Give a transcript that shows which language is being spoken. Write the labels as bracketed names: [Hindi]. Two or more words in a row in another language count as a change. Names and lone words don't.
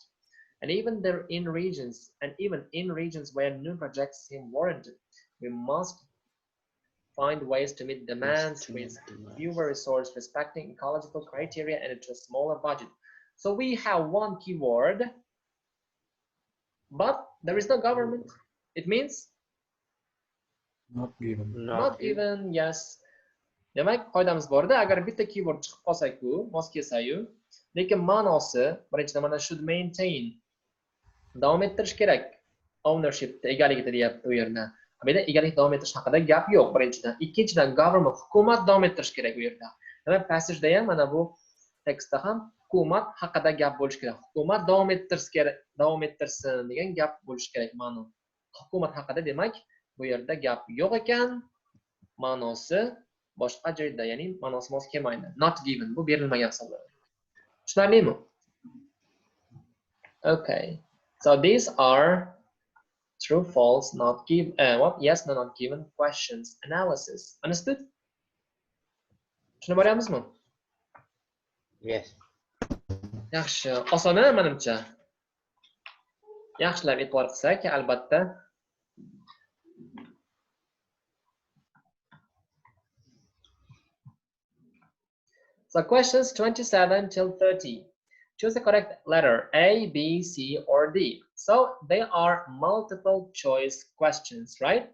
[English] And even in regions where new projects seem warranted, we must find ways to meet demands with fewer resources, respecting ecological criteria and to a smaller budget. So we have one keyword, but there is no government. It means not given. Not given, yes. [Uzbek] Demak, qoidamiz borda, agar bitta keyword chiqib qolsa-ku, mos kelsa-yu, lekin ma'nosi birinchidan mana [English] should maintain, [Uzbek] davom ettirish kerak. Ownershipda, egaligida deyapti u yerda. Bu yerda egalik davom ettirish haqida gap yo'q birinchidan. Ikkinchidan government, hukumat davom ettirish kerak u yerda. Demak, passageda ham mana bu tekstda ham hukumat haqida gap bo'lish kerak. Hukumat davom ettirsin degan gap bo'lish kerak ma'no. Hukumat haqida demak, bu yerda gap yo'q ekan, ma'nosi boshqa joyda, ya'ni ma'nosi mos kelmaydi. [English] Not given, [Uzbek] bu berilmagan hisoblanadi. Tushunarlimi? [English] Okay. So these are true, false, not given, yes, no, not given questions analysis. Understood? [Uzbek] Tushunib boryapmizmi? [English] Yes. [Uzbek] Yaxshi, osona menimcha. Yaxshilab e'tibor qilsak, albatta. [English] So questions 27 till 30. Choose the correct letter A, B, C, or D. So they are multiple choice questions, right?